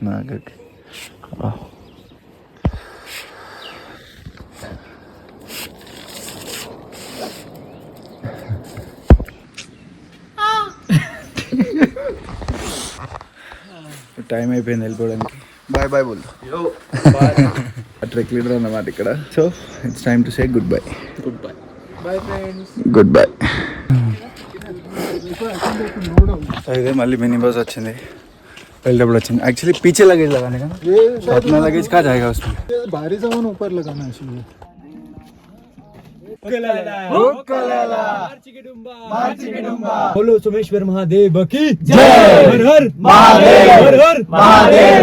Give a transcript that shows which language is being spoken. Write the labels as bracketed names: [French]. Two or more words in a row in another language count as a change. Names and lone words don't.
[Telugu] టైం అయిపోయింది వెళ్ళిపోవడానికి. [English] bye bye [Telugu] బోల్. [English] trek leader [Telugu] అన్నమాట ఇక్కడ. [English] so it's time to say good bye. good bye. [Telugu] ఇదే మళ్ళీ [English] mini bus [Telugu] వచ్చింది. వెళ్ళేటప్పుడు వచ్చింది. [Hindi] एक्चुअली पीछे लगेज लगाने का ना, अपना लगेज कहाँ जाएगा उसमें. भारी सामान ऊपर लगाना है इसलिए. बोलो सोमेश्वर महादेव की जय. हर हर महादेव. हर हर महादेव.